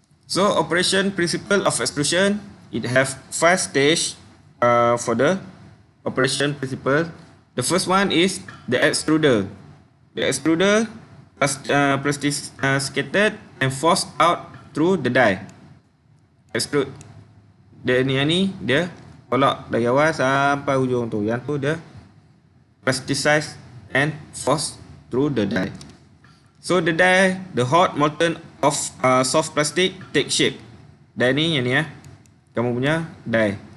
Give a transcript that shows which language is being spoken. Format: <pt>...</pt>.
<en>So operation principle of extrusion, it have 5 stage for the operation principle. The first one is the extruder. The extruder plasticated and forced out through the die. Extrude.</en> <ms>Dia ni dia tolak dari awal sampai ujung tu. Yang tu dia</ms> <en>plasticized and forced through the die. So the die, the hot molten of soft plastic take shape.</en> <ms>Die ni yang ni kamu punya die.</ms>